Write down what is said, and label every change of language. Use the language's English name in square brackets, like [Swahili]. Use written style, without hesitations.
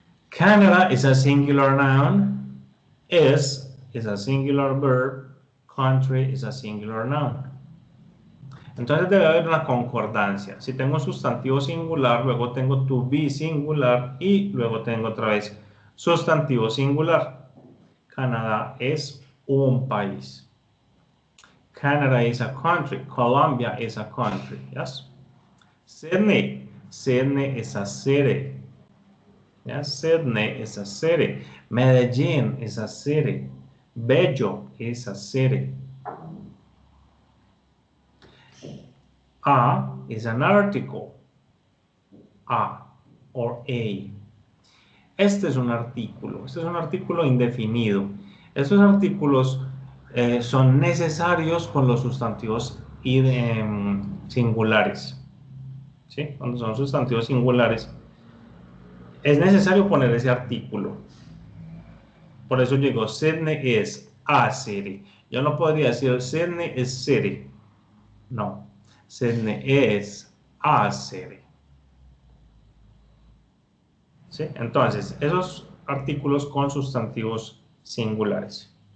[English] Canada is a singular noun. Is a singular verb. Country is a singular noun. [Spanish] Entonces debe haber una concordancia. Si tengo un sustantivo singular, luego tengo to be singular y luego tengo otra vez sustantivo singular. Canadá es un país. [English] Canada is a country. Colombia is a country. Yes. Sydney. Sydney is a city. Yes. Sydney is a city. Medellín is a city. Bello is a city. A is an article. A or a. [Spanish] Este es un artículo indefinido. Estos artículos son necesarios con los sustantivos singulares. ¿Sí? Cuando son sustantivos singulares, es necesario poner ese artículo. Por eso digo, [English] Sydney is a city. [Spanish] Yo no podría decir [English] Sydney is city. [Spanish] No, [English] Sydney is a city. [Spanish] ¿Sí? Entonces, esos artículos con sustantivos singulares.